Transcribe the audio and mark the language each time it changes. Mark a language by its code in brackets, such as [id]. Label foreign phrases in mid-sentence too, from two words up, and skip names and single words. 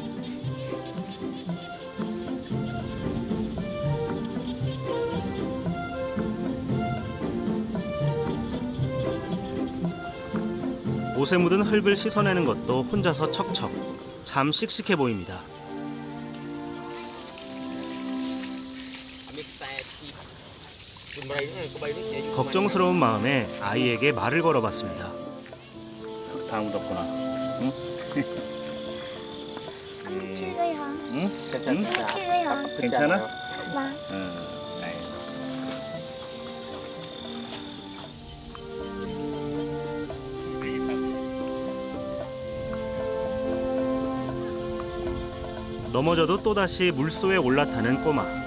[ko] 옷에 묻은 흙을 씻어내는 것도 혼자서 척척. 참 씩씩해 보입니다. 걱정스러운 마음에 아이에게 말을 걸어봤습니다. 다 묻었구나. 응? [vi] Chơi hả? [ko] 응? [vi] Chơi hả? [ko] 괜찮아? [vi] Vâng. [ko] 응. 넘어져도 또다시 물소에 올라타는 꼬마.